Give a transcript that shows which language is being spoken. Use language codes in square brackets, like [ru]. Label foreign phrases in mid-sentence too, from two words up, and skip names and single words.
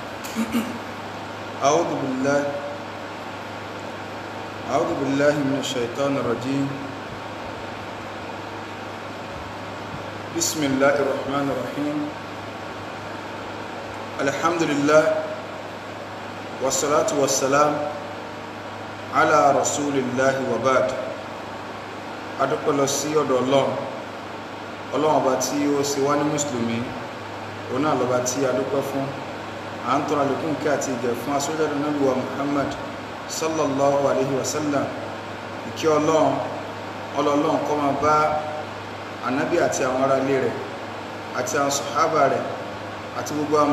[ar] أعوذ بالله أعوذ بالله من الشيطان الرجيم. بسم الله الرحمن الرحيم. الحمد لله والصلاة والسلام على رسول الله وبعد. [yo] adúpẹ́ lọ sí ọ̀dọ̀ Ọlọ́run ọba tí ó ṣe wá ní mùsùlùmí, òun náà lọ́ba tí adúpẹ́ fún. À ń tọrọ àlékún kí àti ìgẹ̀ fún aṣọ́jáde Ànábì wa Muhammad [ar] صلى الله عليه وسلم. [yo] Ìkẹ́ Ọlọ́run kó máa bá Ànábì àti àwọn ará ilé rẹ̀ àti àwọn sàhábà rẹ̀ àti gbogbo àwọn